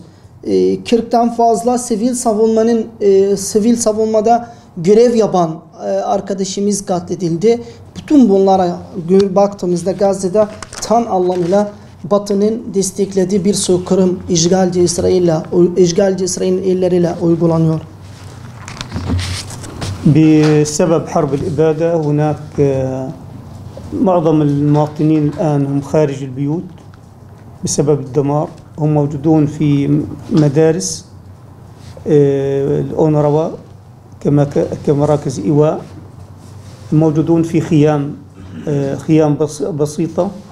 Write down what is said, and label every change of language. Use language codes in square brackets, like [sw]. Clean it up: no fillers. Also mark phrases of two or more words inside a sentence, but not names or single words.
[tr] 40'tan fazla sivil savunmada görev yapan arkadaşımız katledildi. Bütün bunlara baktığımızda Gazze'de tam anlamıyla Batı'nın desteklediği bir soykırım işgalci İsrail'in elleriyle uygulanıyor. [ar] بسبب حرب الإبادة هناك معظم المواطنين الآن هم خارج البيوت بسبب الدمار. هم موجودون في مدارس الأونروا كمراكز إيواء، موجودون في خيام بسيطة.